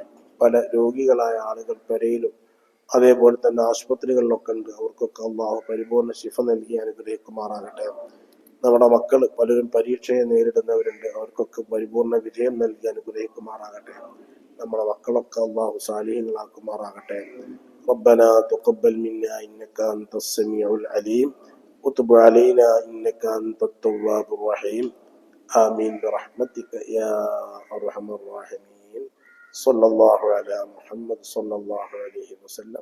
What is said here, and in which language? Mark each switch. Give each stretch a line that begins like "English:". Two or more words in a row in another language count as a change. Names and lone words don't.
Malayalam: പല രോഗികളായ ആളുകൾ പെരയിലും അതേപോലെ തന്നെ ആശുപത്രികളിലൊക്കെ ഉണ്ട്. അവർക്കൊക്കെ അള്ളാഹു പരിപൂർണ ശിഫ നൽകി അനുഗ്രഹിക്കുമാറാകട്ടെ. നമ്മുടെ മക്കൾ പലരും പരീക്ഷയെ നേരിടുന്നവരുണ്ട്. അവർക്കൊക്കെ പരിപൂർണ വിജയം നൽകി അനുഗ്രഹിക്കുമാറാകട്ടെ. നമ്മുടെ മക്കളൊക്കെ അള്ളാഹു സാലിഹീങ്ങളാക്കുമാറാകട്ടെ.
Arabic: ربنا تقبل منا إنك أنت السميع العليم وتب علينا إنك أنت التواب الرحيم آمين برحمتك يا أرحم الراحمين. صلى الله على محمد صلى الله عليه وسلم.